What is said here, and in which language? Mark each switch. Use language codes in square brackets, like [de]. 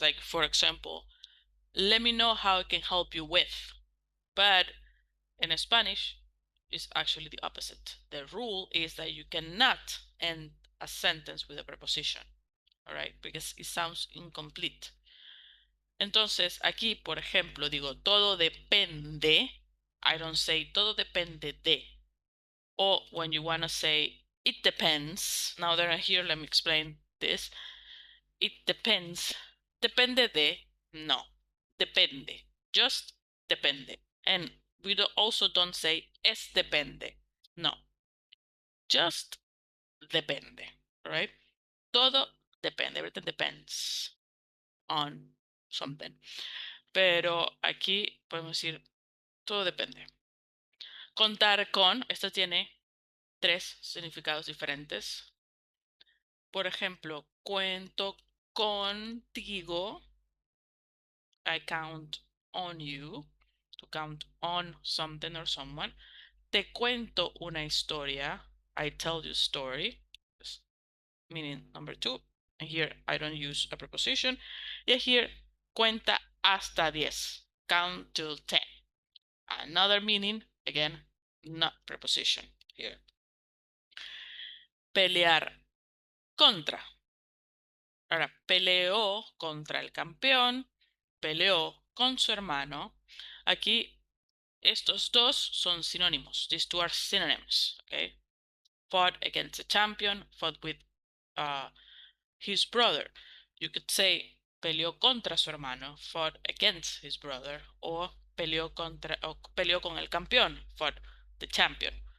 [en] Like, for example, let me know how I can help you with. But in Spanish, it's actually the opposite. The rule is that you cannot end a sentence with a preposition. All right, because it sounds incomplete. [es] Entonces, aquí, por ejemplo, digo, todo depende. [en] I don't say [es] todo depende de. [en] Or when you want to say it depends. Now that I'm here, let me explain this. It depends. [es] Depende de. No. Depende. [en] Just depende. And we also don't say es depende. No. Just depende. Right? [es] Todo depende. [en] Everything depends on something. [es] Pero aquí podemos decir todo depende. Contar con, esto tiene 3 significados diferentes. Por ejemplo, cuento contigo. [en] I count on you. To count on something or someone. [es] Te cuento una historia. [en] I tell you a story. Meaning number 2. And here I don't use a preposition. Y here, [es] cuenta hasta 10. [en] Count till 10. Another meaning, again, not preposition here. [es] Pelear contra. Ahora, peleó contra el campeón, peleó con su hermano. Aquí estos dos son sinónimos. [en] These two are synonyms, okay? Fought against a champion, fought with his brother. You could say [es] peleó contra su hermano, [en] fought against his brother, or [es] peleó con el campeón, [en] fought the champion.